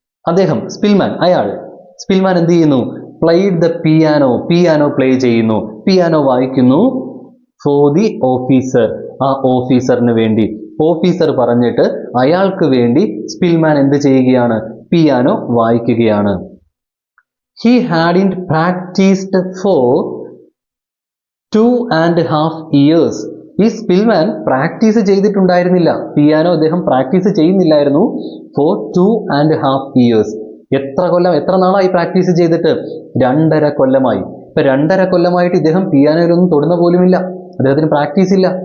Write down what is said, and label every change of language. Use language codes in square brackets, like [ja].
[ml] അദ്ദേഹം സ്പിൽമാൻ എന്ത് ചെയ്യുന്നു? [en] played the piano [ml] പ്ലേ ചെയ്യുന്നു, പിയാനോ വായിക്കുന്നു. [en] for the officer, [ml] ആ ഓഫീസറിന് വേണ്ടി. ഓഫീസർ പറഞ്ഞിട്ട് അയാൾക്ക് വേണ്ടി സ്പിൽമാൻ എന്ത് ചെയ്യുകയാണ്? പിയാനോ വായിക്കുകയാണ്. [en] He hadn't practiced for 2.5 years. [ml] ഈ സ്പിൽമാൻ പ്രാക്ടീസ് ചെയ്തിട്ടുണ്ടായിരുന്നില്ല, പിയാനോ അദ്ദേഹം പ്രാക്ടീസ് ചെയ്യുന്നില്ലായിരുന്നു. [en] For 2.5 years. [ml] എത്ര നാളായി പ്രാക്ടീസ് ചെയ്തിട്ട്? 2.5 കൊല്ലമായി. ഇപ്പൊ 2.5 കൊല്ലമായിട്ട് ഇദ്ദേഹം പിയാനോയിലൊന്നും തൊടുന്ന പോലുമില്ല. അദ്ദേഹത്തിന് പ്രാക്ടീസ് ഇല്ല.